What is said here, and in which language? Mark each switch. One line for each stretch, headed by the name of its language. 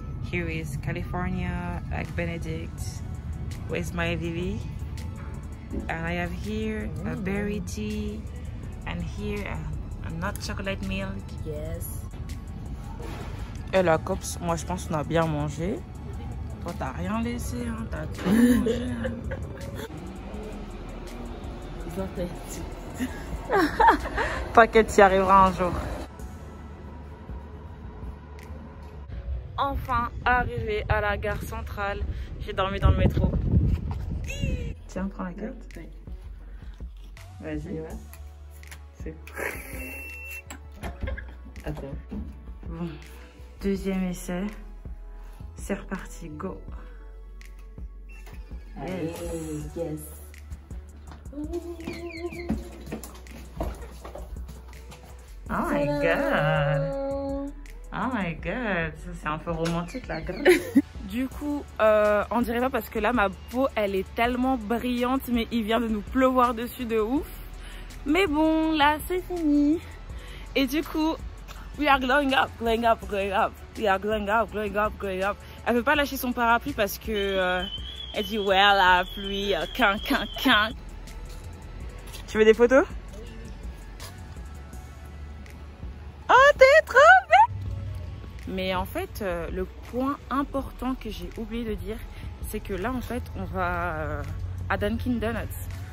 English: Here is California Egg Benedict. Where's my Vivi? And I have here a berry tea. And here a nut chocolate milk. Yes.
French: Et la cops, moi je pense qu'on a bien mangé. Toi t'as rien laissé, hein, t'as tout mangé. Hein. T'inquiète, tu y arriveras un jour. Enfin arrivé à la gare centrale. J'ai dormi dans le métro. Tiens, prends la carte. Vas-y. C'est... Attends. Bon, deuxième essai. C'est reparti, go.
English: Yes. Yes. Oh my god. Oh my god.
French: Ça c'est un peu romantique la grille. Du coup, on dirait pas parce que là ma peau elle est tellement brillante, mais il vient de nous pleuvoir dessus de ouf. Mais bon, là c'est fini. Et du coup,
English: we are glowing up, glowing up, glowing up. We are glowing up, glowing up, glowing up.
French: Elle veut pas lâcher son parapluie parce que elle dit ouais la pluie, quin. Tu veux des photos? Oh t'es trop belle! Mais en fait, le point important que j'ai oublié de dire, c'est que là en fait on va à Dunkin' Donuts.